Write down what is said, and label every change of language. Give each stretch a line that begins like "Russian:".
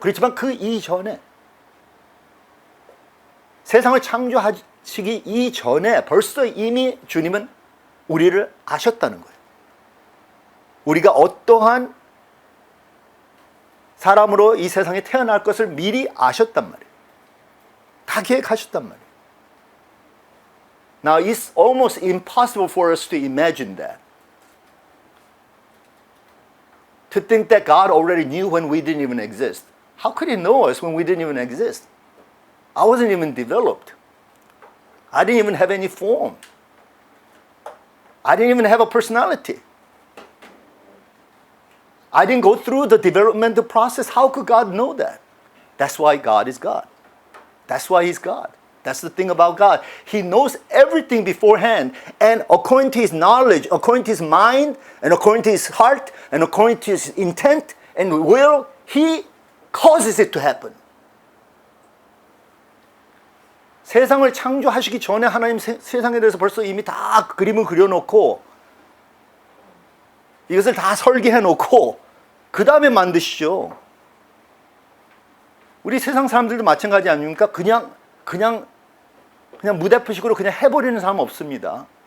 Korean: 그렇지만 그 이전에 세상을 창조하시기 이전에 벌써 이미 주님은 우리를 아셨다는 거예요. 우리가 어떠한 사람으로 이 세상에 태어날 것을 미리 아셨단 말이에요. 다 계획하셨단 말이에요.
English: Now it's almost impossible for us to imagine that. To think that God already knew when we didn't even exist. How could He know us when we didn't even exist? I wasn't even developed. I didn't even have any form. I didn't even have a personality. I didn't go through the developmental process. How could God know that? That's why God is God. That's why He's God. That's the thing about God. He knows everything beforehand. And according to His knowledge, according to His mind, and according to His heart, and according to His intent and will, He causes it to happen.
Korean: 세상을 창조하시기 전에 하나님 세상에 대해서 벌써 이미 다 그림을 그려놓고 이것을 다 설계해놓고 그 다음에 만드시죠. 우리 세상 사람들도 마찬가지 아닙니까? 그냥 무대표식으로 그냥 해버리는 사람 없습니다.